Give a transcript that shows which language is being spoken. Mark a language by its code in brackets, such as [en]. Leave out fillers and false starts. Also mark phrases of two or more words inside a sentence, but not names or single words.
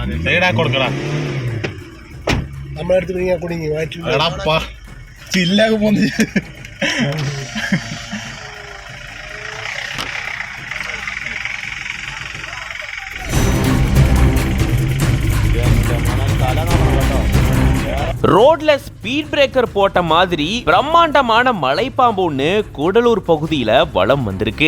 [ml] സൈഡാ കൊടുക്കടാ നമ്മളെ അടുത്ത് കുടുങ്ങി എടാപ്പാ ചില്ലാകെ പോന്ന് [ta] ரோட்ல ஸ்பீட் பிரேக்கர் போட்ட மாதிரி பிரம்மாண்டமான மலைப்பாம்பு ஒண்ணு கூடலூர் பகுதியில வலம் வந்திருக்கு.